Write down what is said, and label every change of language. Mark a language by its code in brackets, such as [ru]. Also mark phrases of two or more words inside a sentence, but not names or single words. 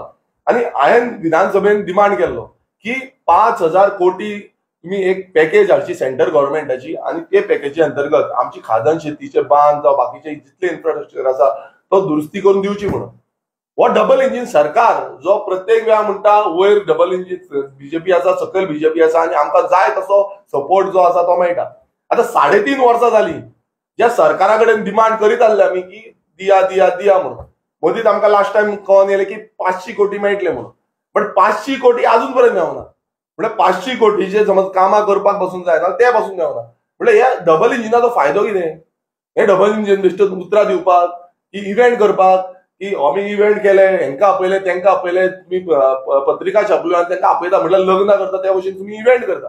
[kok] आनी हांवें विधानसभेन डिमांड केल्लो की 5,000 कोटी तुम्ही एक पॅकेज हाडची [en] central governmentाची [kok] आनी ते पॅकेजी अंतर्गत आमची खाजन शेतीचे बांद जावं बाकीचे जितले इन्फ्रास्ट्रक्चर आसा तो दुरुस्ती करून दिवची म्हणून. हो [en] double engine [kok] सरकार जो प्रत्येक वेळा म्हणटा वयर [en] double engine [kok] बीजेपी आसा, सकयल बीजेपी आसा आनी आमकां जाय तसो सपोर्ट जो आसा तो मेळटा. आता 3.5 वर्सां जाली ज्या सरकारा कडेन डिमांड करीत आसले आमी की दिया दिया दिया म्हणून. मदींच आमकां [en] last time [kok] कळोन येलें की 500 कोटी मेळटले म्हणून. पण 500 कोटी अजून पर्यंत मेळना. म्हणजे 500 कोटीचे समज कामां करपाक बसून जाय ना ते बसून मेळना. म्हणजे ह्या [en] double engineाचो [kok] फायदो कितें? हे [en] double engine [kok] बेश्टेच उतरां दिवपाक की इव्हेंट करपाक की आमी इव्हेंट केले, हेंकां आपयले तेंकां आपयले, तुम्ही पत्रिका छापल्यो आनी तेंकां आपयता म्हटल्यार लग्न करता त्या भशेन तुम्ही इव्हेंट करता.